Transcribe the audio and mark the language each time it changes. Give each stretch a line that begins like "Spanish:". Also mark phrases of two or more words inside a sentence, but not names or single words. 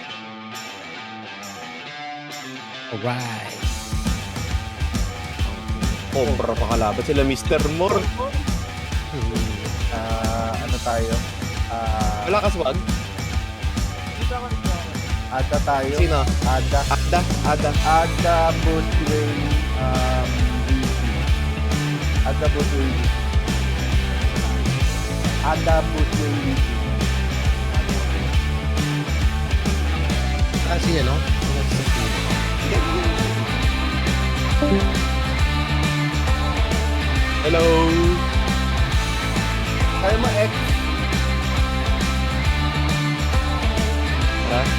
Filipino: Alright. Cobra pa kalaban sila Mr. Moore. Ano tayo? Wala ka swag? Ada tayo. Sino? Ada. Ada Busway DC. Ada Busway DC. Ada Busway DC. Ah, si ano? Hello. Kaya mo X. Tara.